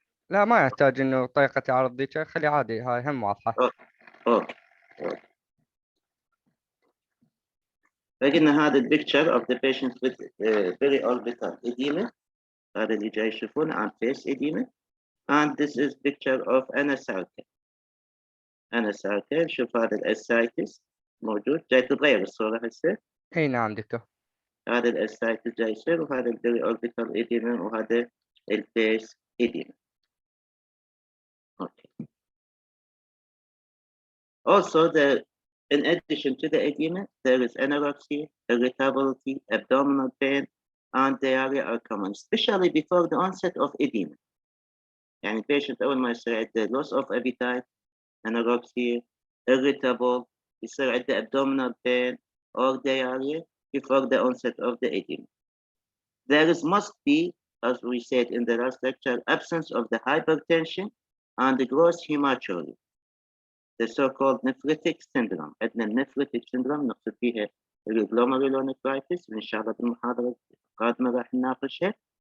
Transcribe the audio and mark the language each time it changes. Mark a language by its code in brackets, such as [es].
[ar] لا ما يحتاج انه طريقة عرض ذيك خلي عادي هاي هم واضحة. اوكي فقلنا هذا البيكتشر [en] of the patient with periorbital edema [ar] هذا اللي جاي يشوفونه عن face edema [en] And this is picture of anasarca. [ar] شوف هذا الاسايتس موجود، جاي تتغير الصورة هسه. اي نعم دكتور. هذا الاسايتس جاي يصير، وهذا البري اوربيتال ايديما، وهذا البيس ايديما. [en] Okay. Also, in addition to the edema, there is anorexia, irritability, abdominal pain, and diarrhea are common, especially before the onset of edema. [ar] يعني [en] patient [ar] أول ما يصير عنده [en] loss of appetite, anorexia, irritable, [ar] يصير عنده [en] abdominal pain or diarrhea before the onset of the edema. There must be, as we said in the last lecture, absence of the hypertension and the gross hematuria, the so-called nephritic syndrome. [ar] عندنا nephritic syndrome نقصد فيها glomerulonephritis، إن شاء الله بالمحاضرة القادمة راح نناقشها.